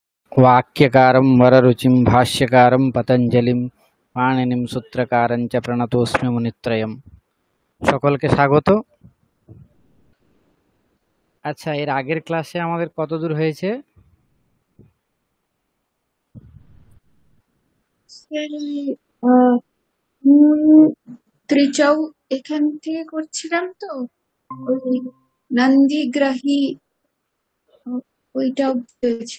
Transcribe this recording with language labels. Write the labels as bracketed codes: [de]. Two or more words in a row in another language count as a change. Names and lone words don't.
[sa] वाक्यकारं वररुचिं भाष्यकारं पतञ्जलिं पाणिनिं सूत्रकारं च प्रणतोऽस्मि मुनित्रयम्। [bn] সকলকে স্বাগত। আচ্ছা, এর আগের ক্লাসে আমাদের কত দূর হয়েছে? মূল ত্রিচৌ এখান থেকে করছিলাম তো, ওই নন্দীগ্রাহী ওইটা হয়েছিল।